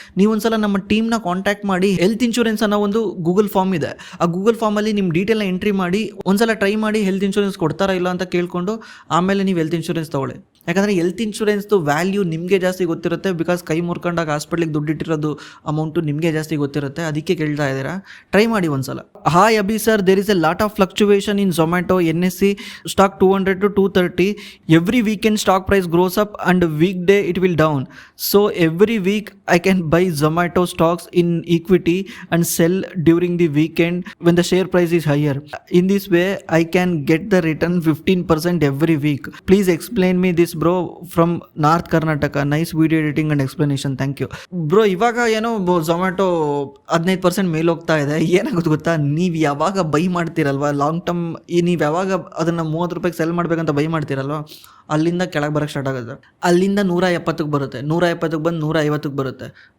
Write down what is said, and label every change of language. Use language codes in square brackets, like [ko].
[kn] ನೀವೊಂದ್ಸಲ ನಮ್ಮ ಟೀಮ್ನ ಕಾಂಟ್ಯಾಕ್ಟ್ ಮಾಡಿ, health insurance ಅನ್ನೋ ಒಂದು ಗೂಗಲ್ ಫಾರ್ಮ್ ಇದೆ, ಆ ಗೂಗಲ್ ಫಾರ್ಮಲ್ಲಿ ನಿಮ್ಮ ಡೀಟೇಲ್ನ ಎಂಟ್ರಿ ಮಾಡಿ ಒಂದ್ಸಲ ಟ್ರೈ ಮಾಡಿ ಹೆಲ್ತ್ ಇನ್ಶೂರೆನ್ಸ್ ಕೊಡ್ತಾರಾ ಇಲ್ಲ ಅಂತ ಕೇಳಿಕೊಂಡು ಆಮೇಲೆ ನೀವು ಹೆಲ್ತ್ ಇನ್ಶೂರೆನ್ಸ್ ತೊಗೊಳ್ಳಿ. ಯಾಕಂದರೆ ಹೆಲ್ತ್ ಇನ್ಶೂರೆನ್ಸ್ದು ವ್ಯಾಲ್ಯೂ ನಿಮಗೆ ಜಾಸ್ತಿ ಗೊತ್ತಿರುತ್ತೆ, ಬಿಕಾಸ್ ಕೈ ಮುರ್ಕೊಂಡಾಗ ಹಾಸ್ಪಿಟ್ಲಿಗೆ ದುಡ್ಡಿಟ್ಟಿರೋದು ಅಮೌಂಟು ನಿಮಗೆ ಜಾಸ್ತಿ ಗೊತ್ತಿರುತ್ತೆ, ಅದಕ್ಕೆ ಕೇಳ್ತಾ ಇದ್ದೀರಾ. ಟ್ರೈ ಮಾಡಿ ಒಂದ್ಸಲ. [en] Hi Abhi sir, there is a lot of fluctuation in Zomato NSE stock 200 to 230. Every weekend stock price grows up and weekday it will down. So every week I can buy Zomato stocks in equity and sell during the weekend when the share price is higher. In this way I can get the return 15% every week. Please explain me this bro from North Karnataka. Nice video editing and explanation. Thank you. [kn] Bro, ಇವಾಗ ಏನೋ Zomato 15% ಮೇಲೆ ಹೋಗ್ತಾ ಇದೆ. ಏನಾಗುತ್ತೆ ಗೊತ್ತಾ, ನೀವು ಯಾವಾಗ by ಮಾಡ್ತೀರಲ್ವಾ long term, ನೀವು ಯಾವಾಗ ಅದನ್ನು 30 ರೂಪಾಯಿಗೆ ಸೆಲ್ ಮಾಡ್ಬೇಕಂತ ಬೈ ಮಾಡ್ತೀರಲ್ವ, ಅಲ್ಲಿಂದ ಕೆಳಗೆ ಬರೋಕ್ಕೆ ಸ್ಟಾರ್ಟ್ ಆಗುತ್ತೆ. ಅಲ್ಲಿಂದ 170ಕ್ಕೆ ಬರುತ್ತೆ, 170ಕ್ಕೆ ಬಂದು 150ಕ್ಕೆ ಬರುತ್ತೆ.